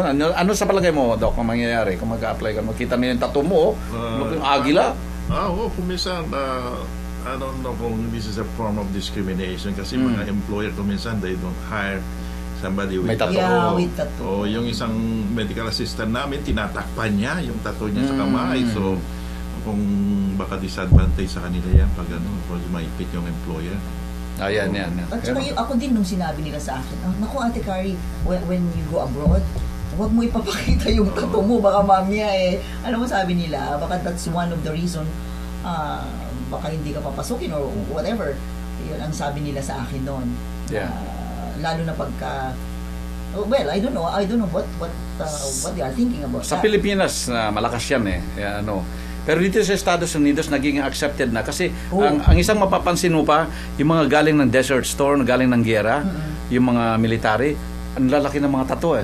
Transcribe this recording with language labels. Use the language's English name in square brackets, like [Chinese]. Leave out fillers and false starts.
[Filipino] Ano sa palagay mo, Doc, ang mangyayari kung mag-a-apply ka? Makita na yung tattoo mo, yung agila. [English] Kung minsan, I don't know kung this is a form of discrimination [Filipino] kasi mga employer kung minsan [English] they don't hire somebody with [Filipino] May tattoo. [English] Yeah, with tattoo. [Filipino] O yung isang medical assistant namin, tinatakpan niya yung tattoo niya sa kamay. So, kung baka disadvantage sa kanila yan pag pag maipit yung employer. Yan. At saka ako din nung sinabi nila sa akin, naku Ate Carrie, [English] when you go abroad, [Filipino] huwag mo ipapakita yung tattoo mo, baka mamaya ano mo sabi nila, baka [English] that's one of the reason, [Filipino] baka hindi ka papasukin or whatever. Yun ang sabi nila sa akin noon. [English] Yeah. [Filipino] Lalo na pagka, [English] well, I don't know what they are thinking about [Filipino] Sa [English] that. [Filipino] Pilipinas, malakas yan Pero dito sa Estados Unidos, naging accepted na. Kasi ang isang mapapansin mo pa, yung mga galing ng Desert Storm, galing ng giyera, yung mga military, ang lalaki ng mga tattoo